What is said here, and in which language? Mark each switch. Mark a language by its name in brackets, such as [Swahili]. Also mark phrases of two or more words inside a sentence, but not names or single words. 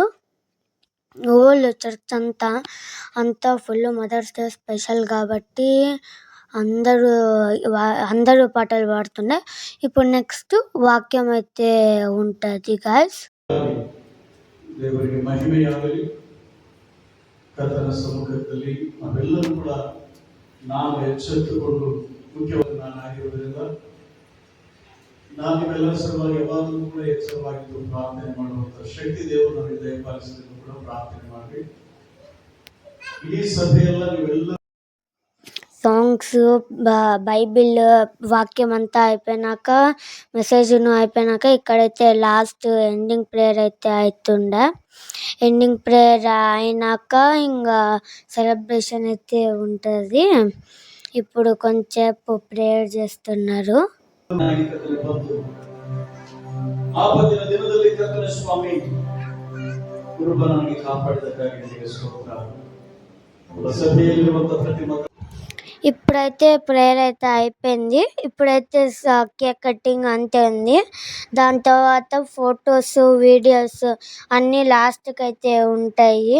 [English] old church [Telugu] అంతా [English] full Mothers Day special [Telugu] కాబట్టి అందరూ పాటలు పాడుతున్నాయి. ఇప్పుడు నెక్స్ట్ వాక్యం అయితే ఉంటుంది గాయ్స్. దేవునికి మహిమయాగలి. [Kannada] ಕರ್ತನ ಸಮ್ಮುಖದಲ್ಲಿ ನಾವೆಲ್ಲರೂ ಕೂಡ ನಾವು ಎಚ್ಚೆತ್ತುಕೊಂಡು ಮುಖ್ಯವಾಗಿ ನಾನಾಗಿರುವುದರಿಂದ ನಾನು ನಿಮ್ಮೆಲ್ಲರ ಸಲುವಾಗಿ ಯಾವಾಗಲೂ ಕೂಡ ಎಚ್ಚರವಾಗಿದ್ದು ಪ್ರಾರ್ಥನೆ ಮಾಡುವಂಥ ಶಕ್ತಿ ದೇವರು ನಮಗೆ ದಯಪಾಲಿಸಬೇಕು ಕೂಡ ಪ್ರಾರ್ಥನೆ ಮಾಡಿ. ಇಡೀ ಸಭೆಯೆಲ್ಲ ನೀವೆಲ್ಲ [English] songs, Bible [Telugu] వాక్యం అంతా అయిపోయినాక, మెసేజ్ను అయిపోయినాక ఇక్కడైతే [English] last ending prayer [Telugu] అయితే అవుతుండే. [English] ending prayer [Telugu] అయినాక ఇంకా సెలబ్రేషన్ అయితే ఉంటుంది. ఇప్పుడు కొంచెంసేపు ప్రేయర్ చేస్తున్నారు. [Kannada] ಆಪತ್ತಿನ ದಿನದಲ್ಲಿ ಕರ್ತನ ಸ್ವಾಮಿ ಕೃಪನಾಗಿ ಕಾಪಾಡಿದ್ದಕ್ಕಾಗಿ ನಿಮಗೆ ಸ್ತೋತ್ರ. ಸಭೆಯಲ್ಲಿರುವಂತಹ ಪ್ರತಿ [Telugu] ఇప్పుడైతే ప్రేయర్ అయితే అయిపోయింది. ఇప్పుడైతే [English] cake cutting [Telugu] అంతే ఉంది. దాని తర్వాత [English] photos, videos [Telugu] అన్నీ లాస్ట్కి అయితే ఉంటాయి.